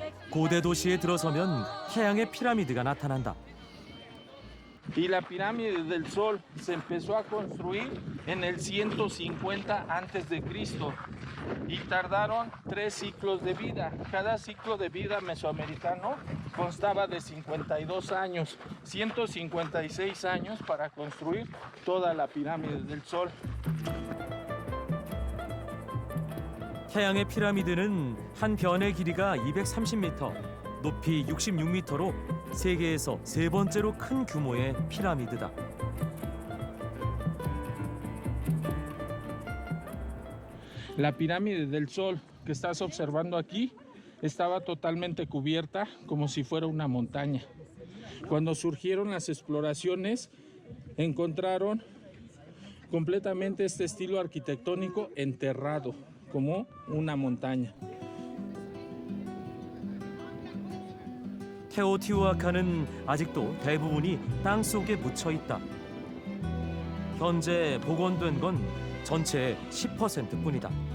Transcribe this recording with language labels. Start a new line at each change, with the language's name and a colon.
Korean: 고대 도시에 들어서면 태양의 피라미드가 나타난다.
Spanish: Y la pirámide del Sol se empezó a construir en el 150 antes de Cristo y tardaron 3 ciclos de vida. Cada ciclo de vida mesoamericano constaba de 52 años, 156 años para construir toda la pirámide del Sol.
Korean: 태양의 피라미드는 한 변의 길이가 230m, 높이 66m로 세계에서 세 번째로 큰 규모의 피라미드다.
Spanish: La pirámide del Sol que estás observando aquí estaba totalmente cubierta como si fuera una montaña. Cuando surgieron las exploraciones, encontraron completamente este estilo arquitectónico enterrado como una montaña.
Korean: 테오티후아칸은 아직도 대부분이 땅 속에 묻혀 있다. 현재 복원된 건 전체의 10%뿐이다.